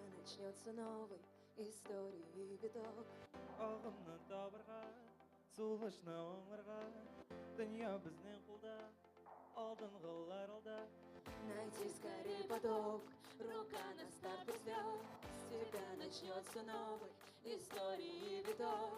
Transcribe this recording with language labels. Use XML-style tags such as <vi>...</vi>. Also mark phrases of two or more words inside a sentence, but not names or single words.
<ru>С тебя начнется новый истории виток.</ru> <tt>Ағымны табырға, сулышны оңырға,</tt> <kk>дүния біздің қолда, алдыңғылар алда.</kk> <ru>Найти скорее поток, рука на старт ждет. С тебя начнется новый истории виток.</ru>